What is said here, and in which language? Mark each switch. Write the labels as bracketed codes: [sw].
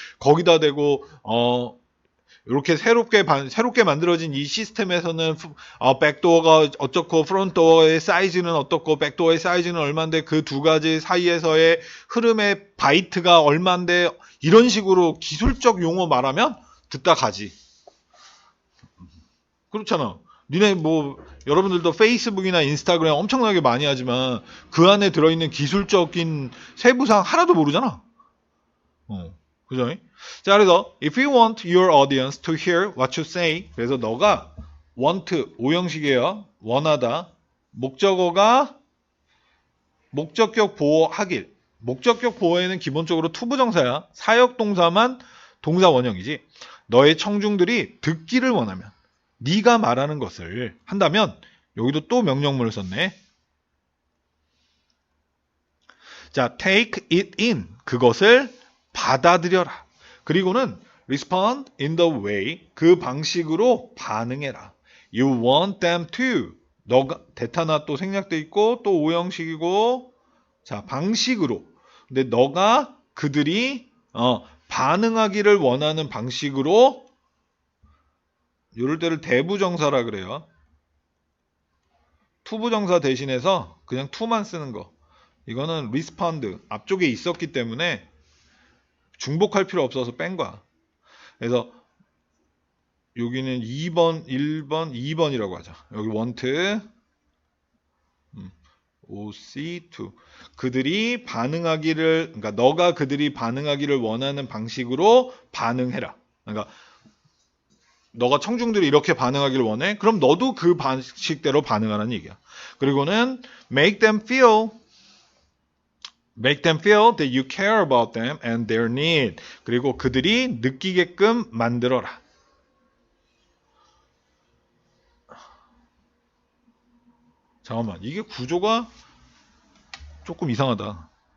[ko] 거기다 대고 이렇게 새롭게 만들어진 이 시스템에서는 백도어가 어떻고 프론트도어의 사이즈는 어떻고 백도어의 사이즈는 얼만데 그 두 가지 사이에서의 흐름의 바이트가 얼만데 이런 식으로 기술적 용어 말하면 듣다 가지. 그렇잖아. 니네 뭐 여러분들도 페이스북이나 인스타그램 엄청나게 많이 하지만 그 안에 들어있는 기술적인 세부사항 하나도 모르잖아. 그죠? [en] 자, 그래서 if you want your audience to hear what you say, [ko] 그래서 너가 want, 오형식이에요. 원하다. 목적어가 목적격 보호하길. 목적격 보호에는 기본적으로 투부정사야. 사역동사만 동사 원형이지. 너의 청중들이 듣기를 원하면, 네가 말하는 것을 한다면, 여기도 또 명령문을 썼네. 자, [en] take it in. [ko] 그것을 받아들여라. [en] 그리고는 respond in the way. [ko] 그 방식으로 반응해라. [en] You want them to. [ko] 너가 대타나 또 생략돼 있고 또 오형식이고 자, 방식으로. 근데 너가 그들이 반응하기를 원하는 방식으로 이럴 때를 대부정사라 그래요. 투부정사 대신해서 그냥 to만 쓰는 거. 이거는 respond 앞쪽에 있었기 때문에 중복할 필요 없어서 뺀 거야. 그래서 여기는 2번, 1번, 2번이라고 하자. 여기 want, OC2. 그들이 반응하기를, 그러니까 너가 그들이 반응하기를 원하는 방식으로 반응해라. 그러니까 너가 청중들이 이렇게 반응하기를 원해? 그럼 너도 그 방식대로 반응하라는 얘기야. [en] 그리고는 make them feel that you care about them and their need. [ko] 그리고 그들이 느끼게끔 만들어라. 잠깐만, 이게 구조가 조금 이상하다.